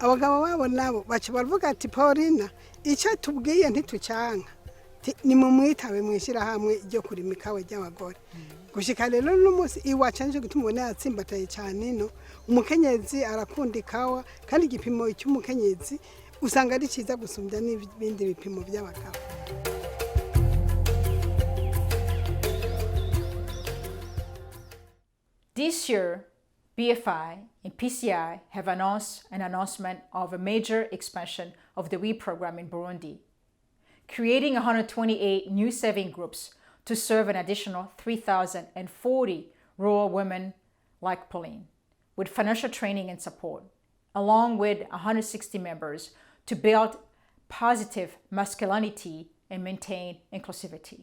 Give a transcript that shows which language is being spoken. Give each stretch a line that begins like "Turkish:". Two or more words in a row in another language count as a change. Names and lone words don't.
Rundi: abagabo babo nabo baca baravuga ati Paulina icyo tubwiye ntitucyanka ni mu mwitabe mwishyirahamwe ryo kurima ikawa ry'abagore gushika rero n'umunsi iwacu nje gutuma ubona yatsimbataye cyane ino umukenyezi arakunda ikawa kandi igipimo cy'umukenyezi usanga ari cyiza gusumbya n'ibindi bipimo by'abagabo.
English: This year, BFI and PCI have announced an announcement of a major expansion of the WE program in Burundi, creating 128 new saving groups to serve an additional 3,040 rural women like Pauline, with financial training and support, along with 160 members to build positive masculinity and maintain inclusivity.